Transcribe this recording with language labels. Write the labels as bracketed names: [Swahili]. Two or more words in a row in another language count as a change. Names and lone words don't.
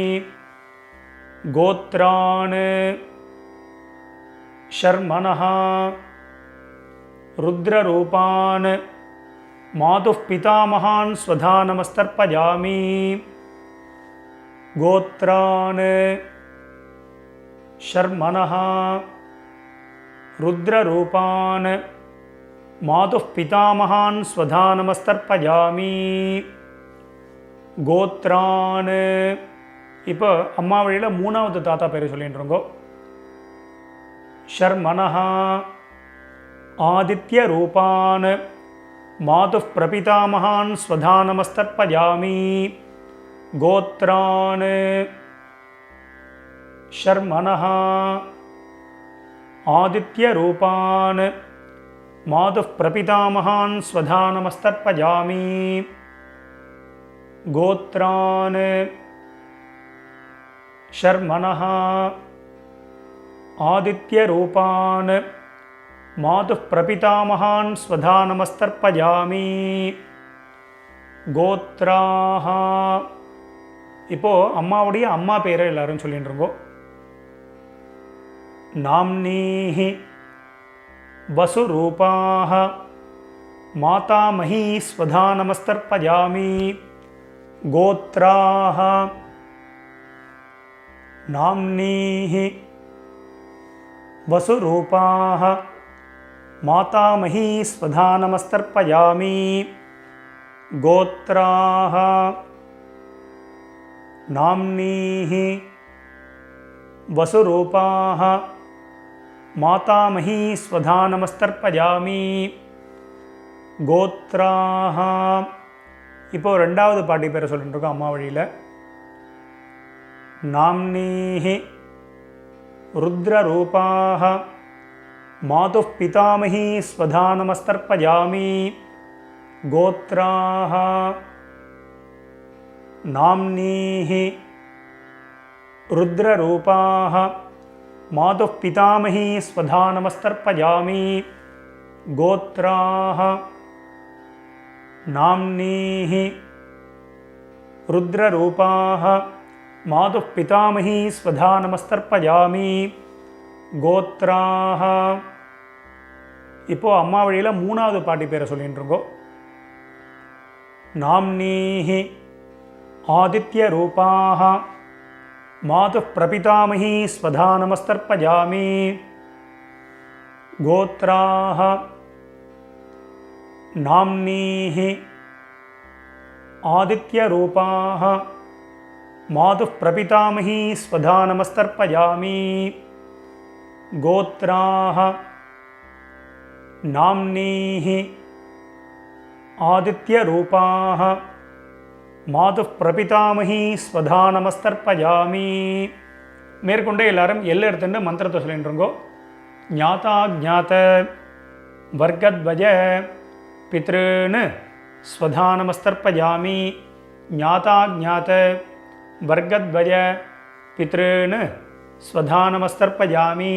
[Sanskrit] गोत्रान् शर्मणः रुद्ररूपान् मातुः पितामहान् स्वधानमस्तर्पयामि गोत्रान् शर्मणः रुद्ररूपान् मातुः पितामहान् स्वधानमस्तर्पयामि गोत्रान्. [Tamil] இப்போ அம்மா வழியில் மூணாவது தாத்தா பேரை சொல்லிட்டு இருக்கோம். [Sanskrit] शर्मणः आदित्यरूपान् मातुः प्रपितामहान् स्वधानमस्तर्पयामि गोत्रान् शर्मणः आदित्यरूपान् मातुः प्रपितामहान् स्वधानमस्तर्पयामि गोत्रान् शर्मणः आदित्यरूपान् मातुः प्रपितामहान् स्वधानमस्तर्पयामि गोत्राः. [Tamil] இப்போ அம்மாவுடைய அம்மா பேரை எல்லாரும் சொல்லிட்டு இருக்கோம். [Sanskrit] नाम्नीः वसुरूपाः मातामही स्वधानमस्तर्पयामि गोत्राः नाम्नीः वसुरूपाः मातामही स्वधानमस्तर्पयामि गोत्राः नाम्नीः वसुरूपाः मातामही स्वधानमस्तर्पयामि गोत्राः. [Tamil] இப்போ ரெண்டாவது பாட்டி பேரை சொல்லிட்டு இருக்கோம் அம்மா வழியில். [Sanskrit] नाम्नीः रुद्ररूपाः मातुः पितामही स्वधानमस्तर्पयामि गोत्राः नाम्नीः रुद्ररूपाः मातुः पितामही स्वधानमस्तर्पयामि गोत्राः नाम्नीः रुद्ररूपाः मातुः पितामही स्वधानमस्तर्पयामि गोत्राः. [Tamil] இப்போ அம்மா வழியில் மூணாவது பாட்டி பேரை சொல்லிட்டு இருக்கோம். [Sanskrit] नाम्नीः आदित्यरूपाः मातुः प्रपितामही स्वधानमस्तर्पयामि गोत्राः नाम्नीः आदित्यरूपाः मातुः प्रपितामही स्वधानमस्तर्पयामि गोत्राः नाम्नीः आदित्यरूपाः मातुः प्रपितामही स्वधानमस्तर्पयामि. [Tamil] மேற்கொண்டு எல்லாரும் எல்லை எடுத்துட்டு மந்திரத்தை சொல்லிட்டுருங்கோ. [Sanskrit] ज्ञाता जात वर्गत्वज पितॄन् स्वधानमस्तर्पयामि. ज्ञाता जात वर्गत्वज पितॄन् स्वधानमस्तर्पयामि.